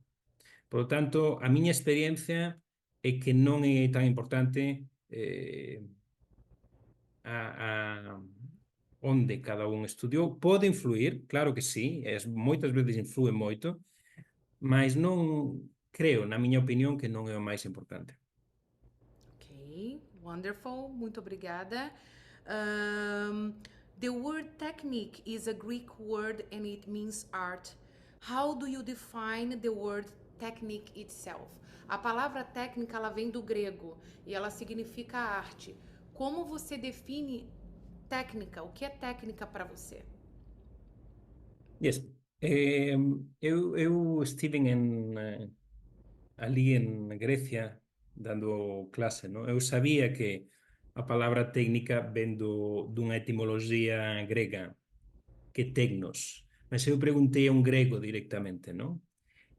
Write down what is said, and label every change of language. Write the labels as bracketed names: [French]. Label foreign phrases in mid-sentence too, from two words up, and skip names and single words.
[Galician] Por lo tanto, a miña experiencia é que non é tan importante a onde cada un estudiou. Pode influir, claro que sí, moitas veces influe moito, mas non creo, na miña opinión, que non é o máis importante. [English] Ok, wonderful. [Portuguese] Muito obrigada. [English] The word technique is a Greek word and it means art. How do you define the word technique itself? [Portuguese] A palavra técnica ela vem do grego e ela significa arte. Como você define técnica? O que é técnica para você? [English] Yes. [Galician] Eu estive ali en Grecia dando clase, no? Eu sabía que a palabra técnica ven dunha etimoloxía grega, que tecnos, mas eu preguntei a un grego directamente, non?